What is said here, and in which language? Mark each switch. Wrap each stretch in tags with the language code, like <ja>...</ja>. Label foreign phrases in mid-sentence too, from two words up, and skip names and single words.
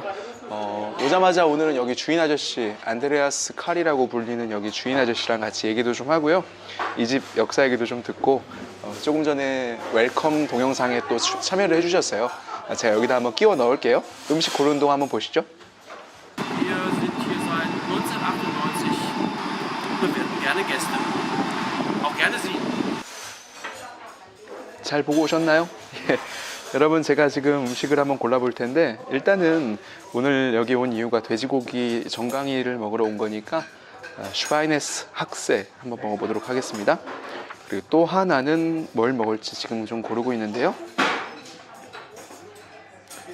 <ko>오자마자 오늘은 여기 주인 아저씨, 안드레아스 칼이라고 불리는 여기 주인 아저씨랑 같이 얘기도 좀 하고요. 이 집 역사 얘기도 좀 듣고 조금 전에 웰컴 동영상에 또 참여를 해주셨어요. 제가 여기다 한번 끼워 넣을게요. 음식 고르는 동안 한번 보시죠.</ko> <de>Wir sind hier seit 1998 und wir hatten gerne Gäste. Auch gerne Sie.</de> <ko>잘 보고 오셨나요? 여러분, 제가 지금 음식을 한번 골라볼 텐데 일단은 오늘 여기 온 이유가 돼지고기 정강이를 먹으러 온 거니까 슈바이네스 학세 한번 먹어보도록 하겠습니다. 그리고 또 하나는 뭘 먹을지 지금 좀 고르고 있는데요.</ko>